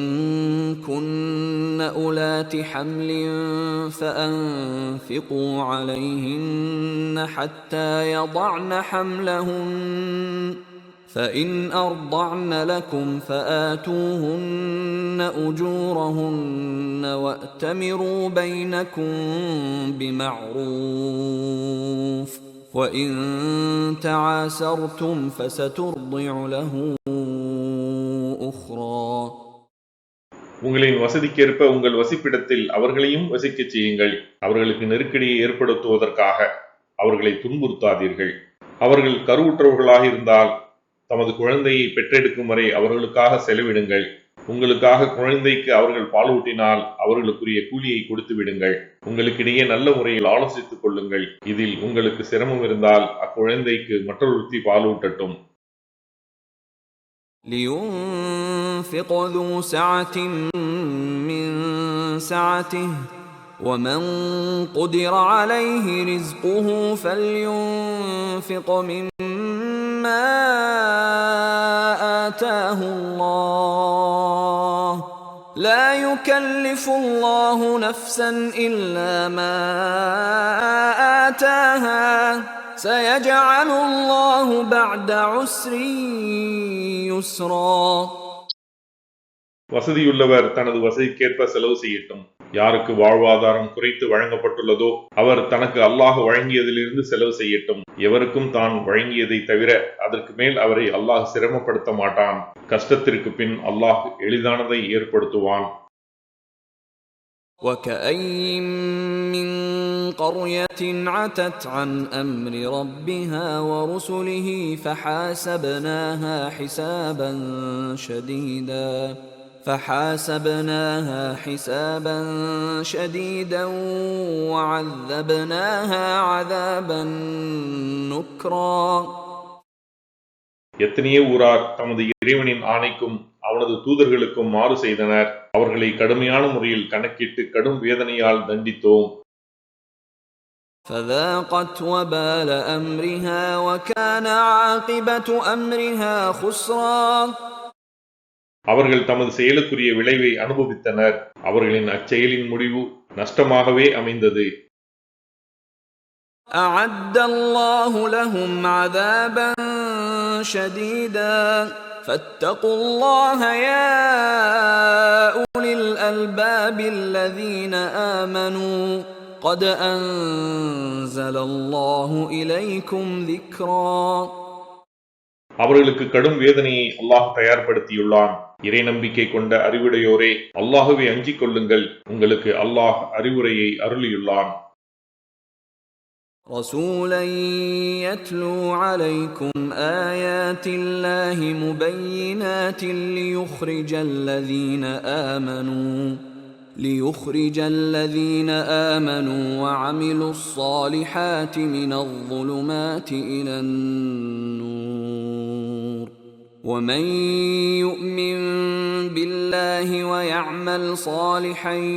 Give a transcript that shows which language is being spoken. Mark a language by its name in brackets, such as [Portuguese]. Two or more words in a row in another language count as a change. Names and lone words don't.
[Arabic] كن أولات حمل فأنفقوا عليهن حتى يضعن حملهن فإن أرضعن لكم فآتوهن أجورهن وأتمروا بينكم بمعروف وإن تعاسرتم فسترضع له أخرى. [Tamil] உங்களின் வசதிக்கேற்ப உங்கள் வசிப்பிடத்தில் அவர்களையும் வசிக்கச் செய்யுங்கள். அவர்களுக்கு நெருக்கடியை ஏற்படுத்துவதற்காக அவர்களை துன்புறுத்தாதீர்கள். அவர்கள் கருவுற்றவர்களாக இருந்தால் தமது குழந்தையை பெற்றெடுக்கும் வரை அவர்களுக்காக செலவிடுங்கள். உங்களுக்காக குழந்தைக்கு அவர்கள் பாலூட்டினால் அவர்களுக்குரிய கூலியை கொடுத்து விடுங்கள். உங்களுக்கிடையே நல்ல முறையில் ஆலோசித்துக் கொள்ளுங்கள். இதில் உங்களுக்கு சிரமம் இருந்தால் அக்குழந்தைக்கு மற்றொருத்தி பாலூட்டட்டும். [Arabic] لينفق ذو سعة من سعته ومن قدر عليه رزقه فلينفق مما آتاه الله لا يكلف الله نفسا إلا ما آتاها سيجعل الله بعد عسر يسرا. [Tamil] வசதியுள்ளவர் தனது வசதிக்கேற்ப செலவு செய்யட்டும். யாருக்கு வாழ்வாதாரம் குறைத்து வழங்கப்பட்டுள்ளதோ அவர் தனக்கு அல்லாஹ் வழங்கியதிலிருந்து செலவு செய்யட்டும். எவருக்கும் தான் வழங்கியதை தவிர அதற்கு மேல் அவரை அல்லாஹ் சிரமப்படுத்த மாட்டான். கஷ்டத்திற்கு பின் அல்லாஹ் எளிதானதை ஏற்படுத்துவான். [Arabic] وَكَأَيِّن مِّن قَرْيَةٍ عَتَتْ عَنْ أَمْرِ رَبِّهَا وَرُسُلِهِ فحاسبناها حسابا شديدا وعذبناها عذابا نكرا. [Tamil] எத்தனையோ ஊரார் தமது இறைவனின் ஆணைக்கும் அவனது தூதர்களுக்கும் மாறு செய்தனர். அவர்களை கடுமையான முறையில் கணக்கிட்டு கடும் வேதனையால் தண்டித்தோம். [Arabic] فذاقت وبال أمرها وكان عاقبة أمرها خسرا. [Tamil] அவர்கள் தமது செயலுக்குரிய விளைவை அனுபவித்தனர். அவர்களின் அச்செயலின் முடிவு நஷ்டமாகவே அமைந்தது. [Arabic] أعد الله لهم عذابا شديدا فاتقوا الله يا أولي الألباب الذين آمنوا قد أنزل الله إليكم ذكرا. [Tamil] அவர்களுக்கு கடும் வேதனையை அல்லாஹ் தயார்படுத்தியுள்ளான். இறை நம்பிக்கை கொண்ட அறிவுடையோரே, அல்லாஹுவை அஞ்சிக் கொள்ளுங்கள். உங்களுக்கு அல்லாஹ் அறிவுரையை அருளியுள்ளான். [Arabic] رسولا يتلو عليكم آيات الله مبينات ليخرج الذين آمنوا وعملوا الصالحات من الظلمات إلى النور ومن يؤمن بالله ويعمل صالحا